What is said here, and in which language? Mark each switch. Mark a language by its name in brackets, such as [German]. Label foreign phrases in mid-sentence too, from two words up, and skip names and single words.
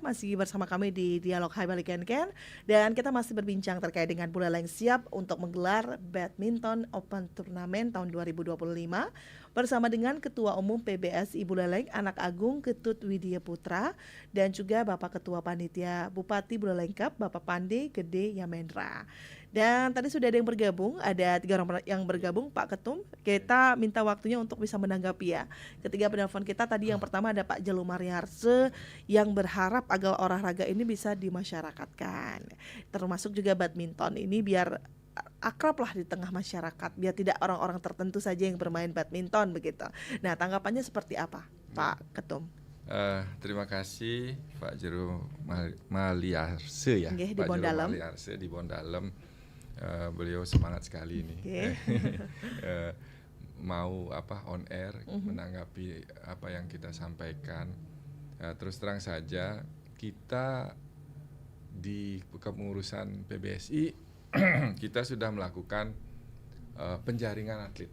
[Indonesian] Masih bersama kami di Dialog Hai Bali Ken-Ken. Dan kita masih berbincang terkait dengan Buleleng siap untuk menggelar Badminton Open Turnamen tahun 2025 bersama dengan Ketua Umum PBSI Buleleng Anak Agung Ketut Widya Putra dan juga Bapak Ketua Panitia Bupati Buleleng Cup Bapak Pande Gede Yamendra. Dan tadi sudah ada yang bergabung, ada 3 orang yang bergabung, Pak Ketum. Kita minta waktunya untuk bisa menanggapi ya. Ketiga penelpon kita tadi yang pertama ada Pak Jelo Mariarse yang berharap agar olahraga ini bisa dimasyarakatkan. Termasuk juga badminton ini biar akrab lah di tengah masyarakat, biar tidak orang-orang tertentu saja yang bermain badminton begitu. Nah, tanggapannya seperti apa, Pak Ketum? Terima kasih Pak Jero Maliarse ya, Nggih, di Pak Jero Bondalem. Maliarse di Bondalem. Beliau semangat sekali nih, mau on air menanggapi apa yang kita sampaikan. Terus terang saja kita di kepengurusan PBSI kita sudah melakukan penjaringan atlet.